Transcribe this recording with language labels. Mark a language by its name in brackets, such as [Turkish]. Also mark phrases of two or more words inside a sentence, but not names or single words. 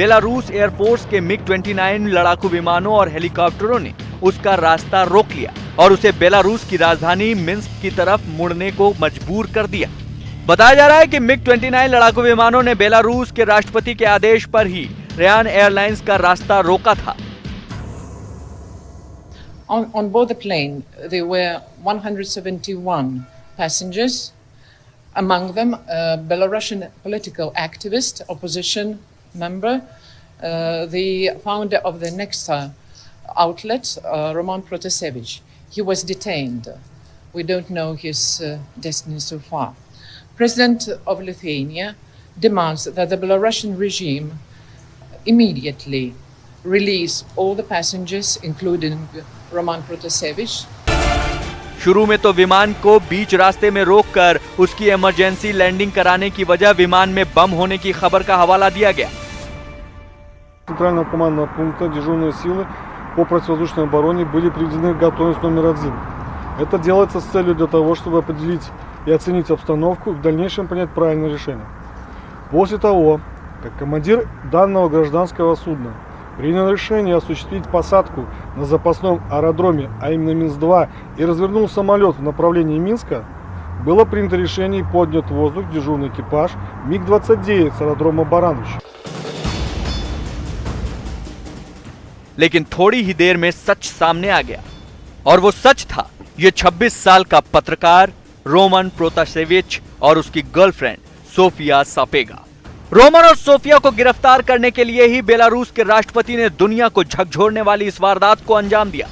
[Hindi] बेलारूस एयरफोर्स के MiG-29 लड़ाकू विमानों और हेलीकॉप्टरों ने उसका रास्ता रोक लिया और उसे बेलारूस की राजधानी मिन्स्क की तरफ मुड़ने को मजबूर कर दिया। बताया जा रहा है कि MiG-29 लड़ाकू विमानों ने बेलारूस के राष्ट्रपति के आदेश पर ही रयान एयरलाइंस का रास्ता रोका था। [English] On board the plane, there were 171 passengers, among them a Belarusian political activist, opposition member, the founder of the Nexta outlet, Roman Protasevich. He was detained. We don't know his destiny so far. President of Lithuania demands that the Belarusian regime immediately release all the passengers, including Roman Protasevich. [Hindi] शुरू में तो विमान को बीच रास्ते में रोककर उसकी इमरजेंसी लैंडिंग कराने की वजह विमान में बम होने की खबर का हवाला दिया गया। [Russian] Центрального командного пункта дежурные силы по противовоздушной обороне были приведены в готовность номер 1. Это делается с целью для того, чтобы определить и оценить обстановку и в дальнейшем принять правильное решение. После того, как командир данного гражданского судна принял решение осуществить посадку на запасном аэродроме, а именно Минск-2, и развернул самолет в направлении Минска, было принято решение и поднят в воздух дежурный экипаж МиГ-29 с аэродрома Баранович. [Hindi] लेकिन थोड़ी ही देर में सच सामने आ गया और वो सच था। ये 26 साल का पत्रकार रोमन प्रोतासेविच और उसकी गर्लफ्रेंड सोफिया सापेगा। रोमन और सोफिया को गिरफ्तार करने के लिए ही बेलारूस के राष्ट्रपति ने दुनिया को झकझोरने वाली इस वारदात को अंजाम दिया।